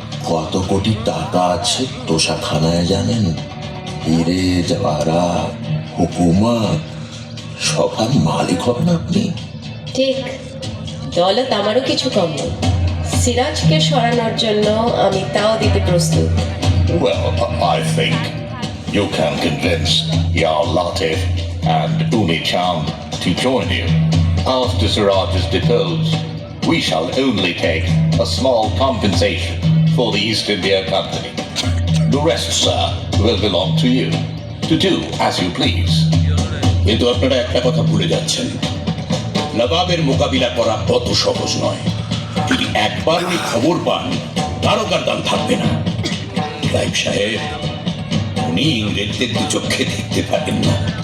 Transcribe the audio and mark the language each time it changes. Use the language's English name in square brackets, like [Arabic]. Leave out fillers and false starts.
[Bangla] কত কোটি টাকা আছে তোষাখানায় জানেন? হিরে জওয়ারাত, হুকুমত, সবার মালিক হবেন আপনি। ঠিক, দৌলত আমারও কিছু কম নেই। সিরাজকে সরানোর জন্য আমি তাও দিতে প্রস্তুত। [English] Well, I think you can convince Ya Latif and Umi Chand to join you. After Siraj is deposed, we shall only take a small compensation for the East India Company. The rest, sir, will belong to you, to do as you please. [Bangla] কিন্তু আপনারা একটা কথা ভুলে যাচ্ছেন, নবাবের মোকাবিলা করা অত সহজ নয়। যদি একবার উনি খবর পান, তারকার দাম থাকবে না। রাইব সাহেব, উনি ইংরেজদের দু চোখে দেখতে পারেন না।